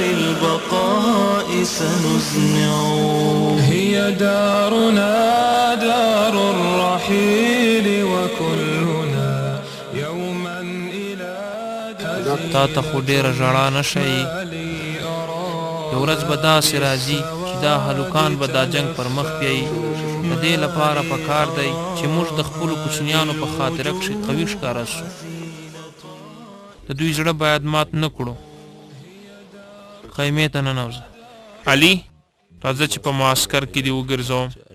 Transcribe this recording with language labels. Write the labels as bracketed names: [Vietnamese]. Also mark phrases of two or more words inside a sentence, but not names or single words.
[Arabic] البقاء سنزمع هي دارنا دار الرحيل وكلنا يوما إلى [Pashto] تا ته خو ډېره ژړا نه شي یو ورځ به داسې راځي چې دا هلکان به دا جنګ پر مخ بیایي د دې لپاره پکار دی چې موږ د خپلو کوچنیانو په خاطره کښې قوي ښکاره سو د دوی زړه باید مات نه کړو خیمې ته ننوځه علي راځه چې په معسکر کې دې وګرځوم